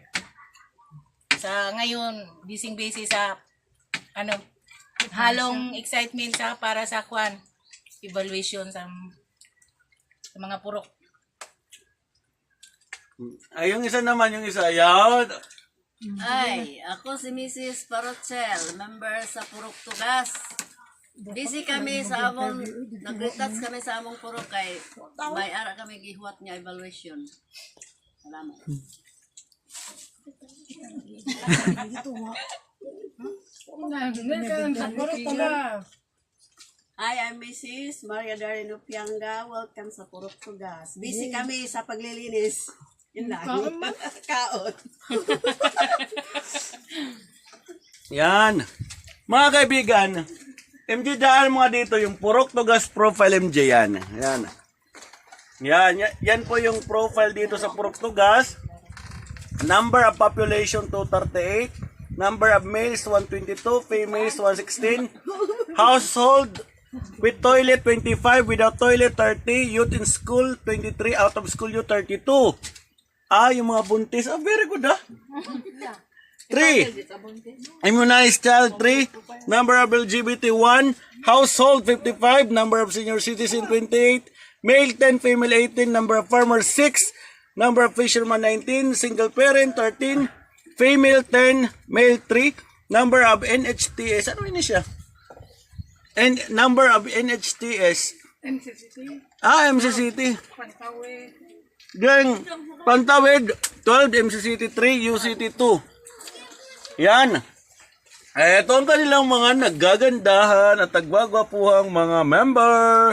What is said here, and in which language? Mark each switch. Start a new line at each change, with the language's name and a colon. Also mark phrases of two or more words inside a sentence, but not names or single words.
Filipino: Sa ngayon,
Hiligaynon: busy sa halong excitement sa para sa evaluation sa mga purok.
Filipino: Ay, yung isa naman, yung isa. Yan. Ay, ako si Mrs. Parochel,
Hiligaynon: member sa Purok Tugas. Busy kami sa among, nag-retouch kami sa among purok kay may ara kami gihuwat nga evaluation.
English: Salamat. Hi, I'm Mrs.
Hiligaynon: Maria Darren Upianga. Welcome sa Purok Tugas.
Filipino: Busy kami sa paglilinis. Yun lang. Kaot. Yan. Mga kaibigan, MJ, daan mga dito yung Purok Tugas profile MJ yan. Yan. Yan po yung profile dito sa Purok Tugas.
English: Number of population 238. Number of males 122, females 116. Household with toilet 25, without toilet 30, youth in school 23, out of school youth 32.
Filipino: Yung mga buntis.
English: Very good 3. Immunized child 3. Number of LGBT 1. Household 55. Number of senior citizen 28. Male 10, female 18. Number of farmers 6. Number of fishermen 19. Single parent 13. Female 10. Male 3. Number of NHTS.
Filipino: Ano yun siya?
English: And number of NHTS. MCCT. Gang Pantawid 12, MCCT 3, UCT 2.
Filipino: Yan. Ito ang kanilang mga naggagandahan at nagwagwapuhang mga member.